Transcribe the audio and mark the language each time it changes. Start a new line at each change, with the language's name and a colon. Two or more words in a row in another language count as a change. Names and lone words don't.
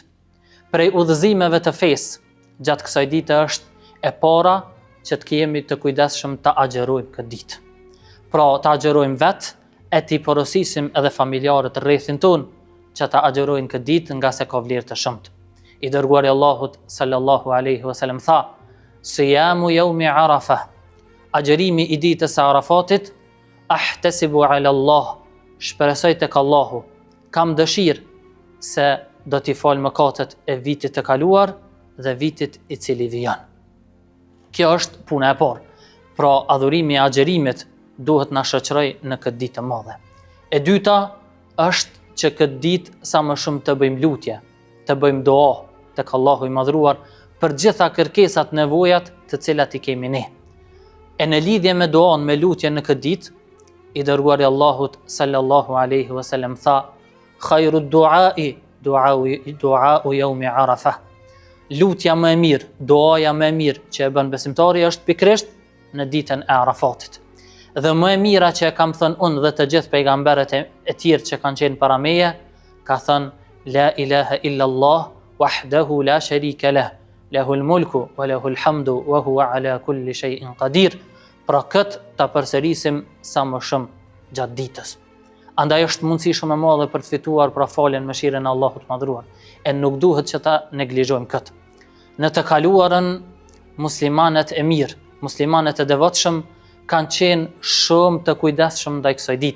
Albanian: Prej udhëzimeve të fesë gjatë kësaj dite është e para që të kemi të kujdesshëm të agjerojmë këtë ditë. Pra të agjerojmë vetë, e t'i porosisim edhe familjarët rrethin tonë që të agjerojnë këtë ditë nga se ka vlerë të shumtë. I dërguari Allahut
Arabic: صلى الله عليه وسلم
Albanian: tha:
Arabic: "صيام يوم عرفة",
Albanian: agjerimi i ditës së Arafatit,
Arabic: "أحتسب على الله",
Albanian: shpresoj tek Allahu, kam dëshirë se do t'i fal mëkatet e vitit të kaluar dhe vitit i cili vjen. Kjo është puna e parë. Pra adhurimi i agjerimit duhet na shoqëroj në këtë ditë të madhe. E dyta është që këtë ditë sa më shumë të bëjmë lutje, të bëjmë dua tek Allahu i madhruar për gjitha kërkesat, nevojat të cilat i kemi ne. E në lidhje me duan, me lutje në këtë ditë, i dërguari Allahut
Arabic: صلى الله عليه وسلم
Albanian: tha:
Arabic: "خير الدعاء دعاء يوم عرفة."
Albanian: Lutja më e mirë, duaja më e mirë që e bën besimtari është pikërisht në ditën e Arafatit. Dhe më e mira që e kam thënë unë dhe të gjithë pejgamberet e tjerë që kanë qenë para meje, ka thënë
Arabic: لا إله إلا الله وحده لا شريك له له الملك وله الحمد وهو على كل شيء قدير.
Albanian: Pra këtë ta përsërisim sa më shumë gjatë ditës. Andaj është mundësi shumë e madhe për të fituar pra faljen me mëshirën e Allahut të madhruar. E nuk duhet që ta neglizhojmë këtë. Në të kaluarën muslimanët e mirë, muslimanët e devotshëm kanë qenë shumë të kujdesshëm ndaj kësaj dite.